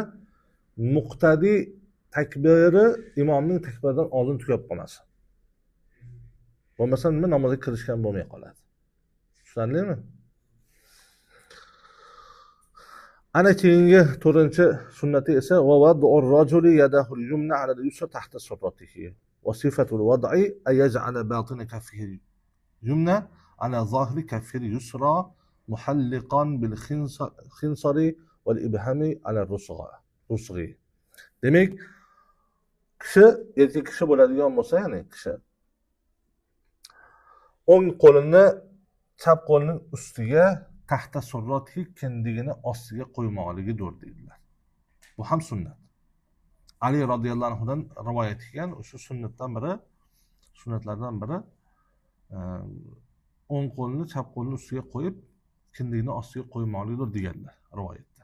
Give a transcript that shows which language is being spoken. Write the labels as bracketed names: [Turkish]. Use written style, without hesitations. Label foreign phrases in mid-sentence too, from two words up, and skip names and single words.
[Uzbek] Muqtadiy takbiri imomning takbiridan oldin tugab qolmasin. Bo'lmasa nima namozga kirishgan bo'lmay qoladi. Tushundingmi? Ana keyingi 4-sunnati esa [Arabic] و وضع الرجل يده اليمنى على اليسرى تحت سرته. وصفة الوضع أن يجعل باطن كفه اليمنى على ظاهر كفه اليسرى محلقا بالخنصر والإبهام على الرسغ. [Uzbek] Demek kishi erkak kishi bo'ladigan bo'lsa, ya'ni kishi o'ng qo'lini chap qo'lining ustiga [Arabic] تحت سرته [Uzbek] kindigini ostiga qo'ymoqligidir deydilar. Bu ham sunnat. Ali radhiyallohu anhudan rivoyat qilgan o'sha sunnatlardan biri o'ng qo'lni chap qo'lni ustiga qo'yib kindigini ostiga qo'ymoqlidir deganlar rivoyatda.